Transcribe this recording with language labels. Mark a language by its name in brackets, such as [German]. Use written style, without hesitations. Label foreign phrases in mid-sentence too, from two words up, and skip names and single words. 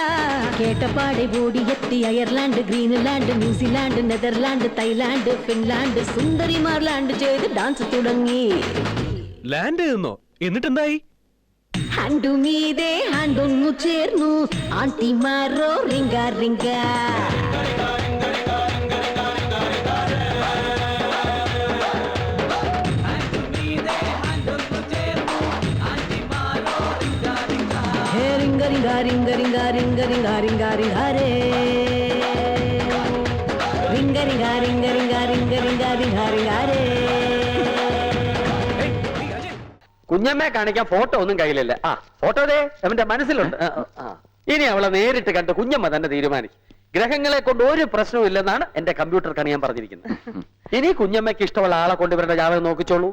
[Malayalam] കേട്ടപ്പാടെ ഓടിയെത്തി അയർലാൻഡ്, ഗ്രീൻലാൻഡ്, ന്യൂസിലാൻഡ്, നെതർലാൻഡ്, തായ്ലാൻഡ്, ഫിൻലാൻഡ്, സുന്ദരിമാർ ലാൻഡ് ചെയ്ത് ഡാൻസ് തുടങ്ങി. ലാൻഡ് ചെയ്യുന്നോ? എന്നിട്ടെന്തായി? ഹാൻഡു മീതെ ഹാൻഡൊന്നു ചേർന്നു ആന്റിമാരോ റിംഗ റിംഗ. రింగ రింగ రింగ రింగ రింగ రింగ రింగ రే. రింగ రింగ రింగ రింగ రింగ రింగ రింగ రింഗ രേ. കുഞ്ഞമ്മയെ കാണിക്കാൻ ഫോട്ടോ ഒന്നും കയ്യിലില്ല. ഫോട്ടോ ദേ അവന്റെ മനസ്സിലുണ്ട്. ഇനി അവളെ നേരിട്ട് കണ്ട് കുഞ്ഞമ്മ തന്നെ തീരുമാനിക്കും. ഗ്രഹങ്ങളെ കൊണ്ട് ഒരു പ്രശ്നവും ഇല്ലെന്നാണ് എന്റെ കമ്പ്യൂട്ടർ കണിയാൻ പറഞ്ഞിരിക്കുന്നത്. ഇനി കുഞ്ഞമ്മയ്ക്ക് ഇഷ്ടമുള്ള ആളെ കൊണ്ട് ഇവരുടെ ജാതകം നോക്കിച്ചോളൂ.